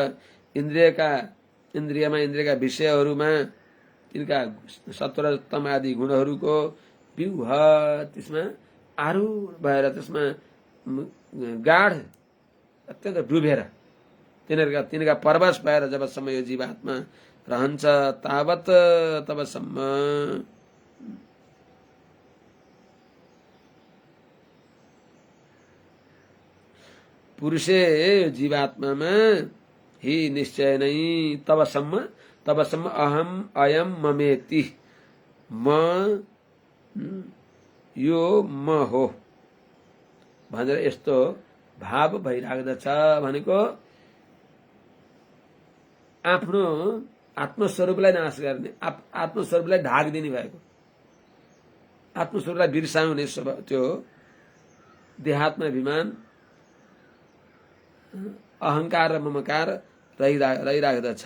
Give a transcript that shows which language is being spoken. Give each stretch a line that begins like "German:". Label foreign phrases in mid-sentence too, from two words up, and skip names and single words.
Nepali: इन्द्रियका विषयहरूमा तिनका सत्वरतम आदि गुणहरूको व्यूह त्यसमा आरूढ भएर त्यसमा गाढ अत्यन्त डुबेर तिनका परवश भएर जबसम्म यो जीवात्मा रहन्छ तावत तबसम्म पुरुषे जीवात्मामा ही निश्चय नै तबसम्म
Sanskrit: अहम अयम ममेति
Nepali: म यो म हो भनेर यस्तो भाव भइराख्दछ भनेको आफ्नो आत्मस्वरूपलाई नाश गर्ने आत्मस्वरूपलाई ढाक दिने भएको आत्मस्वरूपलाई बिर्साउने त्यो देहात्मा अभिमान अहंकार र ममकार रहिराख्दछ।